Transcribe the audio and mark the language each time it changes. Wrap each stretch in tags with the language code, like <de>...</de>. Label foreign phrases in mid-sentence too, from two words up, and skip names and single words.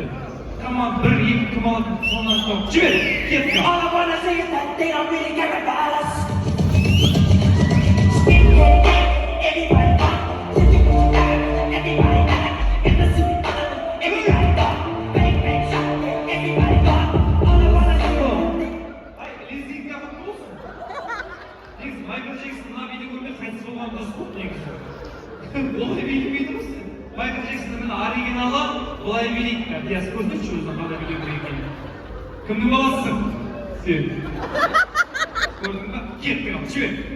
<kk>Команд бір, екі кім алады, сонан соң. Жібер, кетті.</kk> <en>All I wanna say is that they don't really care about us. Everybody pop, everybody back, in the suit, everybody pop, bang bang shot, everybody pop. All I wanna say. Ay, Lizzy yapıp olsun.</en> <kk>Негізі, Майкл Джексон мына видео көрмей қайтыс болған дұрыс болды негізі. Олай билемейді ме сен? Майкл Джексонның оригиналы былай билейді. Я көрдіңші өзінің қалай билеу керек екенін. Кімнің баласысың? Сен. Көрдің ба? Кеттің ал, жібер.</kk>